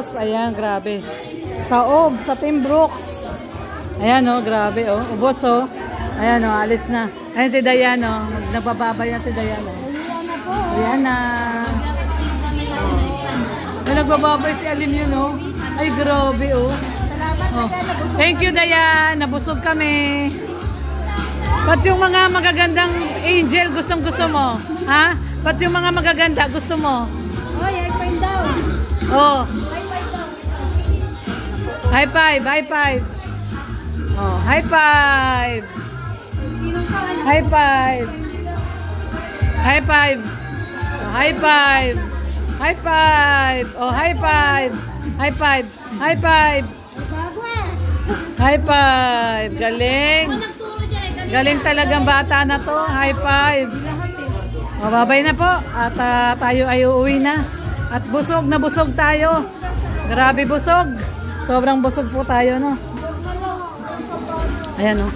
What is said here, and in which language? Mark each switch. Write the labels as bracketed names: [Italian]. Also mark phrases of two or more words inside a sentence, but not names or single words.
[Filipino] Ayan, grabe. Taob sa Team Brooks. Ayan, oh, grabe, oh. Ubos, oh. Ayan, oh, alis na. Ayan si Dayan, oh. Nagbababay yan si Dayan, oh. Ayan na. Oh. Nagbababay si Alim yun, oh. Ay, grabe, [English] oh. Oh. Thank you, Dayan. [Filipino] Nabusog kami. Ba't yung mga magagandang angel gustong-gusto mo? Ha? Ba't yung mga magaganda gusto mo? Oy, [English] high five daw. Oh. High five, high five. Oh, high five. High five. High five. Oh, high five. High five. Oh, high five. High five. High five. High five. [Filipino] Galing. Galing talagang bata na to. [English] High five. [Filipino] Mababay na po. At tayo ay uuwi na. At busog na busog tayo. Grabe busog. Sobrang busog po tayo, no? Ayan, oh.